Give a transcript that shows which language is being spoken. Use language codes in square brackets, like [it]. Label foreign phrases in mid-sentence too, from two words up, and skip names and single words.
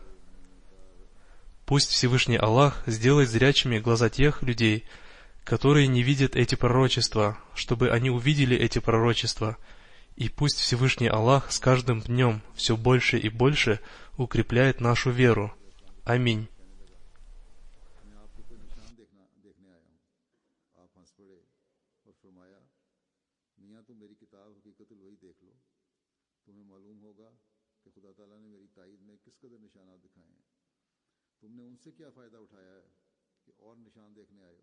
[ru] Пусть Всевышний Аллах сделает зрячими глаза тех людей, которые не видят эти пророчества, чтобы они увидели эти пророчества, и пусть Всевышний Аллах с каждым днем все больше и больше укрепляет нашу веру. Аминь. [ur] تم نے ان سے کیا فائدہ اٹھایا ہے کہ اور نشان دیکھنے آئے ہو?